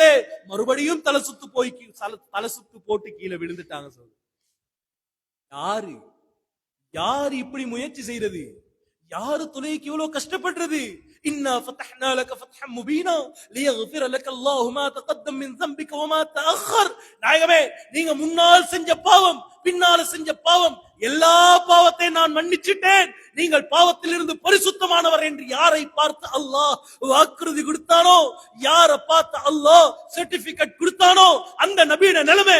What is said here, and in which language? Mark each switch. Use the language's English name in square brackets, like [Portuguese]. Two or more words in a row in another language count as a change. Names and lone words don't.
[Tamil] மறுபடியும் தலை சுத்து போட்டு கீழே விழுந்துட்டாங்க. யாரு இப்படி முயற்சி செய்யறது? யாரு தொலைக்கு இவ்வளவு கஷ்டப்படுறது? [Arabic] إنا فتحنا لك فتحا مبينا ليغفر لك الله ما تقدم من ذنبك وما تأخر. [Tamil] நாயகமே, நீங்க முன்னால் செஞ்ச பாவம், பின்னால செஞ்ச பாவம், எல்லா பாவத்தையும் நான் மன்னிச்சிட்டேன். நீங்கள் பாவத்திலிருந்து பரிசுத்தமானவர் என்று யாரை பார்த்து அல்லாஹ் வாக்குறுதி கொடுத்தானோ, யாரை பார்த்து அல்லாஹ் சர்டிபிகேட் கொடுத்தானோ அந்த நபியோட நிலைமை.